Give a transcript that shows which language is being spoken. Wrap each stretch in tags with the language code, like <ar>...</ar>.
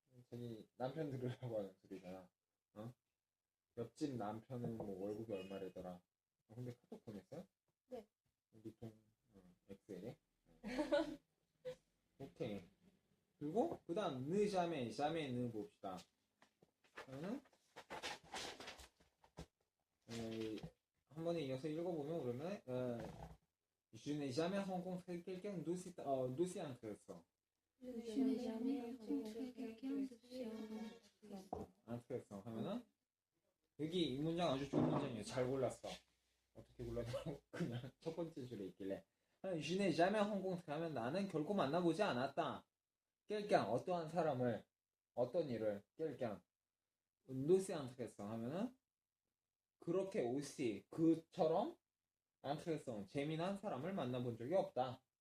<ko>자기 남편 들으라고 하는 소리잖아. 어? 옆집 남편은 뭐 월급이 얼마래더라. 근데 카톡 보냈어요? 네. 유통 엑셀에. 오케이. 그리고 그 다음 샤메는 봅시다. 그러면 한 번에 이어서 읽어보면 그러면</ko> <fr>Je n'ai jamais rencontré quelqu'un d'aussi intéressant. Je n'ai jamais rencontré quelqu'un d'aussi intéressant.</fr> <ko>intéressant 하면은 여기 이 문장 아주 좋은 문장이에요. 잘 골랐어. 어떻게 골랐냐고 그냥 첫 번째 줄에 있길래</ko> <fr>Je n'ai jamais rencontré</fr> <ko>하면 나는 결코 만나보지 않았다. quelqu'un 어떠한 사람을 어떤 일을</ko> <fr>quelqu'un d'aussi intéressant</fr> <ko>하면은 그렇게 aussi 그처럼 intéressant 재미난 사람을 만나본 적이 없다.</ko>